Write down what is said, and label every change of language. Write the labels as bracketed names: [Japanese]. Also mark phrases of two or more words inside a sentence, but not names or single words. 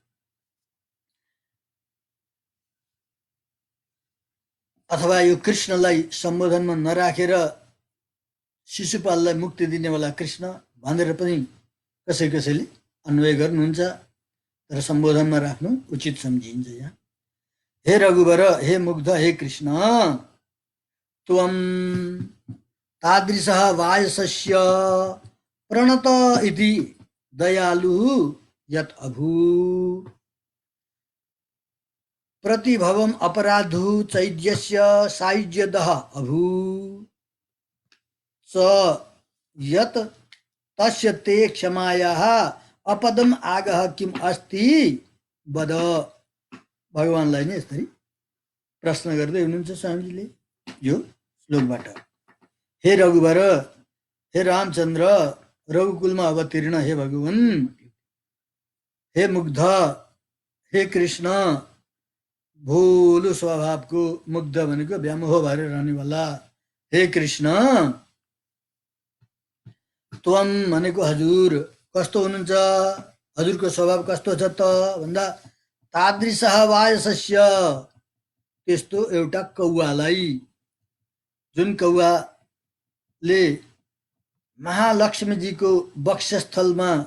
[Nepali] अथवा यो कृष्णलाई सम्बोधनमा नराखेर शिशुपाललाई मुक्ति दिनेवाला कृष्ण भनेर पनि कसैले अन्वय गर्नुहुन्छ, तर सम्बोधनमा राख्नु उचित सम्झिन्छ यहाँ। [Sanskrit] हे रघुवर, हे मुग्ध, हे कृष्ण, त्वं तादृशः वायसस्य प्रणत इति दयालुः यत् अभूत् प्रतिभवम् अपराधुः चैद्यस्य सायुज्यदः अभूत् स यत् तस्य ते क्षमायाः अपदम आगः किम अस्ति वद। [Nepali] भगवानलाई नै यसरी प्रश्न गर्दै हुनुहुन्छ स्वामीजीले यो श्लोकबाट। हे रघुवर, हे रामचन्द्र, रघुकुलमा अवतीर्ण हे भगवान, हे मुग्ध, हे कृष्ण, भोलु स्वभावको, मुग्ध भनेको व्यामोह भएर रहनेवाला, हे कृष्ण, त्वम भनेको हजुर कस्तो हुनुहुन्छ, हजुरको स्वभाव कस्तो छ त भन्दा [Sanskrit] तादृशः वायसस्य, [Nepali] त्यस्तो एउटा कौवालाई, जुन कौवाले महालक्ष्मीजीको वक्षस्थलमा